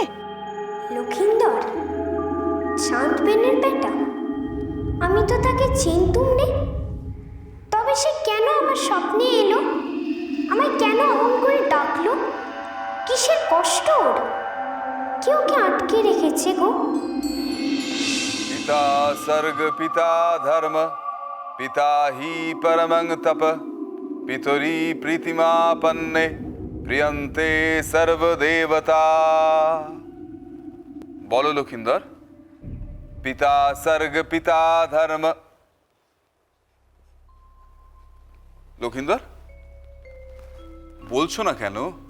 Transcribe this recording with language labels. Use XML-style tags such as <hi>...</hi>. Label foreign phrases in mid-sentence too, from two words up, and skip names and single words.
<bn>লক্ষিন্দর চাঁদ বেনের বেটা? আমি তো তাকে চিনতুম নে। তবে সে কেন আমার স্বপ্নে এলো? আমায় কেন অমন করে ডাকলো? কিসের কষ্ট ওর? কে ওকে আটকে রেখেছে গো?</bn> <sa>पिता सर्ग पिता धर्म पिता ही परमं तप पितरी प्रीतिमापन्ने প্রিয়ন্তে সর্বদেবতা।</sa> <bn>বলো লক্ষিন্দর,</bn> <sa>পিতা স্বর্গ পিতা ধর্ম।</sa> <bn>লক্ষিন্দর, বলছো না কেন?</bn>